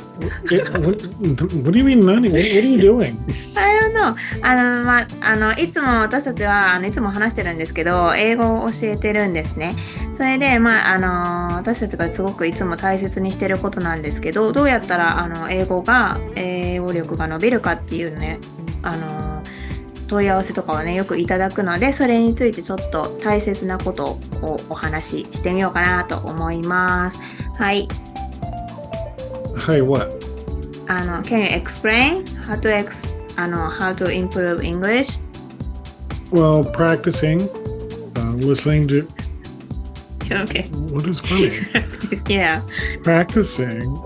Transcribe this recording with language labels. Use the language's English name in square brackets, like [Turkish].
[English] What do you mean, what are you doing? I don't know. [Japanese] いつも私たちはいつも話してるんですけど、英語を教えてるんですね。それで、私たちがすごくいつも大切にしてることなんですけど、どうやったら英語力が伸びるかっていうね、問い合わせとかをね、よくいただくので、それについてちょっと大切なことをお話ししてみようかなと思います。はい。 [English] Hi, what? Can you explain how to improve English? Well, practicing, listening to... Okay. What is funny? Yeah. Practicing,